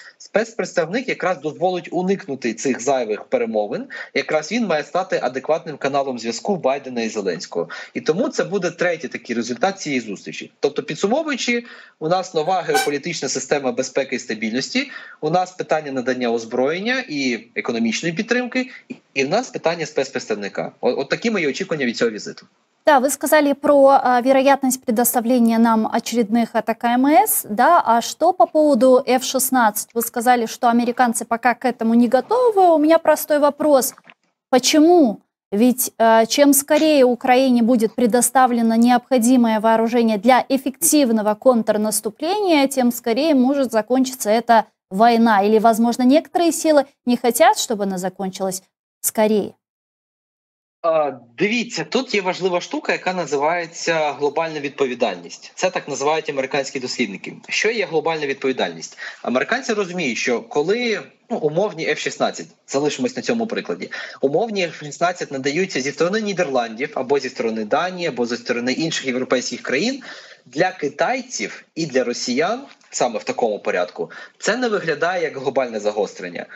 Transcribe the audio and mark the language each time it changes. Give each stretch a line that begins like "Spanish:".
Ukrainian: Спецпредставник якраз дозволить уникнути цих зайвих перемовин, якраз він має стати адекватним каналом зв'язку Байдена і Зеленського. І тому це буде третій такий результат цієї зустрічі. Тобто, підсумовуючи, у нас нова геополітична система безпеки і стабільності, у нас питання надання озброєння і економічної підтримки, і в нас питання спецпредставника. От такі мої очікування від цього візиту.
Russian: Да, вы сказали про вероятность предоставления нам очередных атак АМС, да, а что по поводу F-16? Вы сказали, что американцы пока к этому не готовы. У меня простой вопрос. Почему? Ведь чем скорее Украине будет предоставлено необходимое вооружение для эффективного контрнаступления, тем скорее может закончиться эта война. Или, возможно, некоторые силы не хотят, чтобы она закончилась скорее.
Ukrainian: Дивіться, тут є важлива штука, яка називається глобальна відповідальність. Це так називають американські дослідники. Що є глобальна відповідальність? Американці розуміють, що коли умовні F-16, залишимось на цьому прикладі, умовні F-16 надаються зі сторони Нідерландів, або зі сторони Данії, або зі сторони інших європейських країн, для китайців і для росіян, саме в такому порядку, це не виглядає як глобальне загострення.